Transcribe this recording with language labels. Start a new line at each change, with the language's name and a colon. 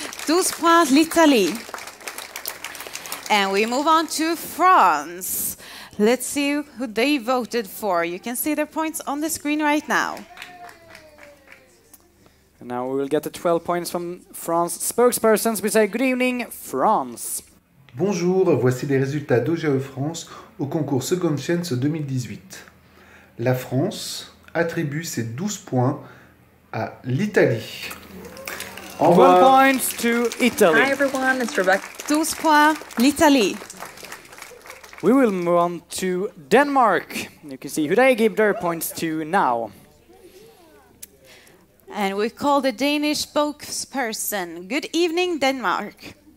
English: 12 points, l'Italie. And we move on to France. Let's see who they voted for. You can see their points on the screen right now. And now we will get the 12 points from France spokespersons. We say, good evening, France.
French: Bonjour, voici les résultats d'OGAE France au concours Second Chance 2018. La France attribue ses 12 points à l'Italie.
English: 12 points to Italy. Hi everyone, it's Rebecca.
French: 12 points, l'Italie.
English: We will move on to Denmark. You can see who they give their points to now. And we call the Danish spokesperson. Good evening, Denmark.